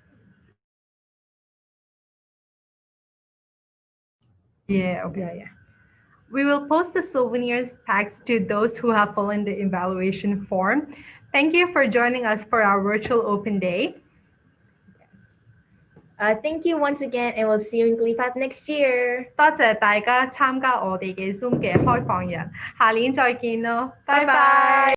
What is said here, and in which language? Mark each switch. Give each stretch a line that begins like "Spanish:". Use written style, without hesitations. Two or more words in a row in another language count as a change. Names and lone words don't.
English: Yeah, okay. Yeah. We will post the souvenirs packs to those who have filled in the evaluation form. Thank you for joining us for our virtual open day. Thank you once again, and we'll see you in GleePath next year.
Cantonese: 多謝大家參加我哋嘅 Zoom 嘅開放日，下年再見咯，拜拜。